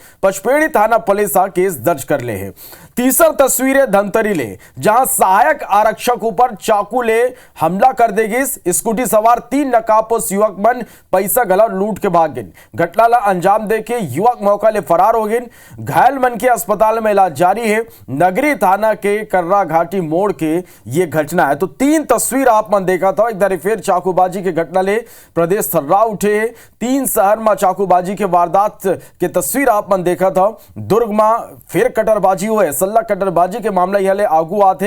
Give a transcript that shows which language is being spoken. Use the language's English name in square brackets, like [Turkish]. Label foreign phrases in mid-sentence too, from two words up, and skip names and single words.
[Chhattisgarhi] पचपेड़ी थाना पुलिस केस दर्ज कर ले है। तीसरा तस्वीर है धमतरी ले, जहां सहायक आरक्षक ऊपर चाकू ले हमला कर देगी। स्कूटी सवार 3 नकाबपोश युवक मन पैसा गला लूट के भाग गए। घटना ला अंजाम देके युवक मौका ले फरार हो गए। घायल मन के अस्पताल में इलाज जारी है। नगरी थाना के कर्रा घाटी मोड़ के ये घटना है। तो 3 तस्वीर आप मन देखा था। एक बार फिर चाकूबाजी के घटना ले प्रदेश थर्रा उठे। 3 शहर में चाकूबाजी के वारदात के तस्वीर आप मन देखा था। दुर्ग में फिर कटरबाजी हुए। सल्ला कटरबाजी के मामला यह ले आगू आते।